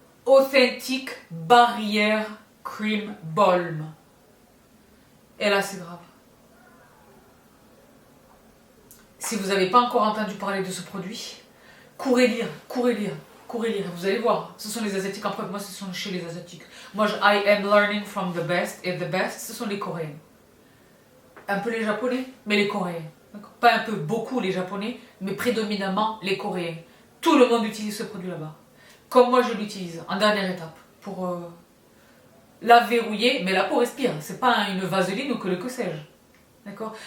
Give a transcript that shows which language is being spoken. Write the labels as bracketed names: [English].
[French] Authentic Barrière Cream Balm. Et là, c'est grave. Si vous n'avez pas encore entendu parler de ce produit, courez lire, courez lire, courez lire. Vous allez voir, ce sont les Asiatiques. En fait, moi, ce sont chez les Asiatiques. Moi, [English] I am learning from the best. [French] Et [English] the best, [French] ce sont les Coréens. Un peu les Japonais, mais les Coréens. Pas un peu, beaucoup les Japonais, mais prédominamment les Coréens. Tout le monde utilise ce produit là-bas. Comme moi je l'utilise en dernière étape pour la verrouiller, mais la peau respire, c'est pas une vaseline ou que sais-je. D'accord?